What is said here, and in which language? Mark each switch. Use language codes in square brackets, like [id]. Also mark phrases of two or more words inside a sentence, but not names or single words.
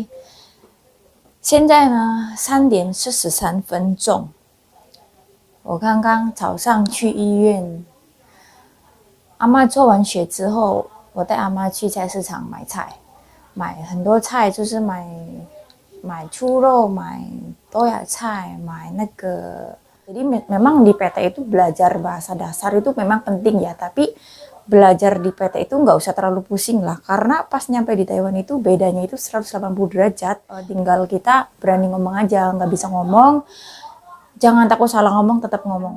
[zh] 现在呢3:43，我刚刚早上去医院，阿妈做完血之后，我带阿妈去菜市场买菜，买很多菜，就是买猪肉，买toya菜，买那个。 [id] Jadi memang di PT itu belajar bahasa dasar itu memang penting ya, tapi belajar di PT itu nggak usah terlalu pusing lah, karena pas nyampe di Taiwan itu bedanya itu 180 derajat. Tinggal kita berani ngomong aja, nggak bisa ngomong, jangan takut salah ngomong, tetap ngomong.